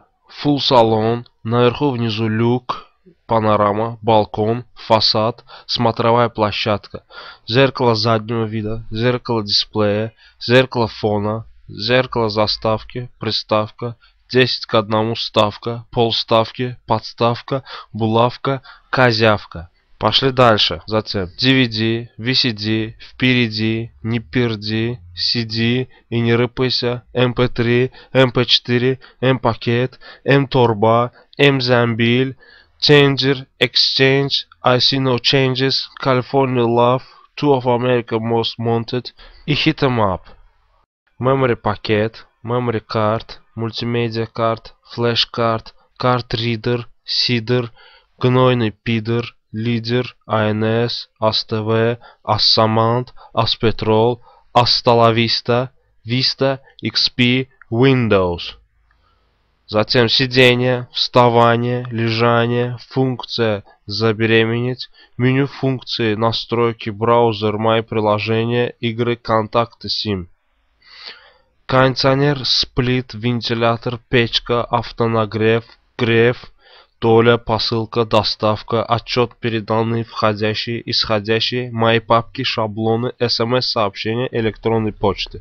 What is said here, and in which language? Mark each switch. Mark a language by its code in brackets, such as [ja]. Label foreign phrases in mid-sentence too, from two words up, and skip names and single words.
[ru] Full салон, наверху внизу люк, панорама, балкон, фасад, смотровая площадка, зеркало заднего вида, зеркало дисплея, зеркало фона, зеркало заставки, приставка, 10:1 ставка, полставки, подставка, булавка, козявка. Пошли дальше. Затем DVD, VCD, впереди, не перди, CD и не рыпайся, MP3, MP4, M-пакет, M-торба, M-замбиль, [en] Changer, Exchange, I See No Changes, California Love, Two of America Most Wanted и Hit 'em Up. Memory пакет, Memory Card, Multimedia Card, Flash Card, Card Reader, [ru] Сидор, Гнойный пидор, Лидер, АНС, АСТВ, Ассамант, Аспетрол, Асталависта, Vista, XP, Windows. Затем сидение, вставание, лежание, функция забеременеть, меню функции, настройки, браузер, мои приложения, игры, контакты, сим. Кондиционер, сплит, вентилятор, печка, автонагрев, грев, доля, посылка, доставка, отчет, переданные, входящие, исходящие, мои папки, шаблоны, смс-сообщения, электронной почты.